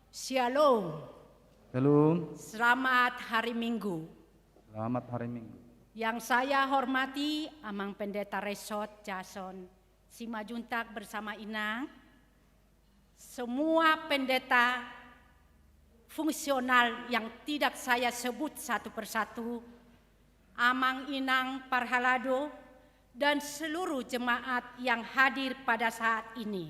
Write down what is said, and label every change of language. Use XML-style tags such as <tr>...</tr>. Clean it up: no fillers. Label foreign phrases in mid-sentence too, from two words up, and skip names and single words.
<id>Shalom. Shalom. Selamat hari Minggu. Selamat hari Minggu. Yang saya hormati Amang Pendeta Resot Jason Simajuntak bersama Inang, semua pendeta fungsional yang tidak saya sebut satu persatu, Amang Inang Parhalado, dan seluruh jemaat yang hadir pada saat ini.</id>